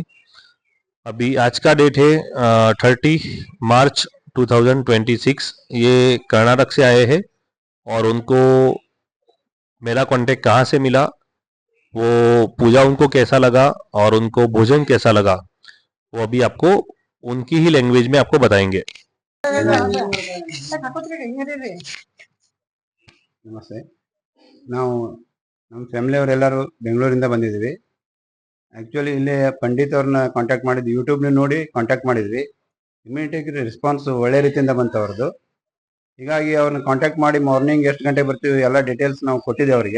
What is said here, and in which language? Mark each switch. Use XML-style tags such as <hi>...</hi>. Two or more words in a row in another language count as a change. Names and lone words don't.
<hi>अभी आज का डेट है 30 मार्च 2026। ये कर्नाटक से आए हैं और उनको मेरा कांटेक्ट कहाँ से मिला, वो पूजा उनको कैसा लगा और उनको भोजन कैसा लगा, वो अभी आपको उनकी ही लैंग्वेज में आपको बताएंगे।</hi> <kn>ನಮಸ್ತೆ. ನಾವು ನಮ್ಮ ಫ್ಯಾಮಿಲಿಯವರೆಲ್ಲರೂ ಬೆಂಗಳೂರಿಂದ ಬಂದಿದ್ದೀವಿ. ಆ್ಯಕ್ಚುಲಿ ಇಲ್ಲಿ ಪಂಡಿತ್ ಅವ್ರನ್ನ ಕಾಂಟ್ಯಾಕ್ಟ್ ಮಾಡಿದ್ವಿ, ಯೂಟ್ಯೂಬ್ನ ನೋಡಿ ಕಾಂಟ್ಯಾಕ್ಟ್ ಮಾಡಿದ್ವಿ. ಇಮಿಡಿಯೇಟಾಗಿ ರೆಸ್ಪಾನ್ಸ್ ಒಳ್ಳೆ ರೀತಿಯಿಂದ ಬಂತು ಅವ್ರದ್ದು. ಹೀಗಾಗಿ ಅವ್ರನ್ನ ಕಾಂಟ್ಯಾಕ್ಟ್ ಮಾಡಿ ಮಾರ್ನಿಂಗ್ ಎಷ್ಟು ಗಂಟೆಗೆ ಬರ್ತೀವಿ ಎಲ್ಲ ಡೀಟೇಲ್ಸ್ ನಾವು ಕೊಟ್ಟಿದ್ದೆ ಅವರಿಗೆ.</kn>